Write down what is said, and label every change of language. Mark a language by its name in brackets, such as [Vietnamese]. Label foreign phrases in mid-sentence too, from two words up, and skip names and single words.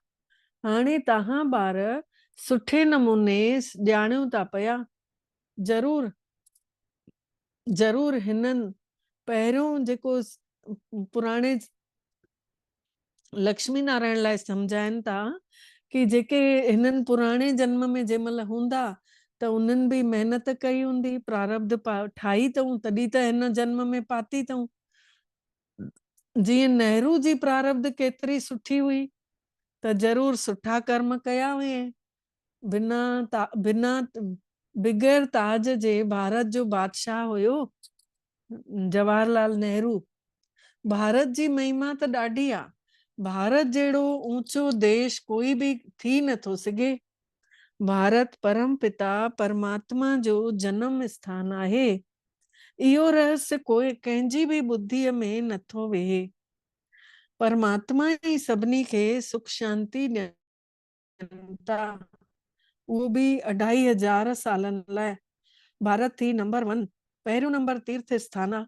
[Sindhi] हाणे तव्हां ॿार सुठे नमूने ॼाणियो था पिया, जरूर जरूर हिननि पहिरियों जेको पुराणे लक्ष्मी नारायण लाइ सम्झाइनि था कि जेके हिननि पुराणे जन्म में जंहिंमहिल हूंदा त उन्हनि भी महिनत कई हूंदी, प्रारब्ध ठाही अथऊं, तॾहिं त हिन जन्म में पाती अथऊं। जीअं नेहरू जी प्रारब्ध केतिरी सुठी हुई, त जरूर सुठा कर्म कया हुए। बिना बिगैर ताज जे भारत जो बादशाह हुयो जवाहरलाल नेहरू। भारत जी महिमा त ॾाढी आहे। भारत जहिड़ो ऊंचो देश कोई भी थी नथो सघे। भारत परम पिता परमात्मा जो जन्म स्थान आहे। इहो रहस्य कोई कंहिंजी भी बुद्धीअ में नथो वेहे। परमात्मा ही सभिनी खे सुख शांति ॾियनि था, उहो भी 2500 सालनि लाइ। भारत थी नंबर 1, पहिरियों नंबर तीर्थ स्थान आहे।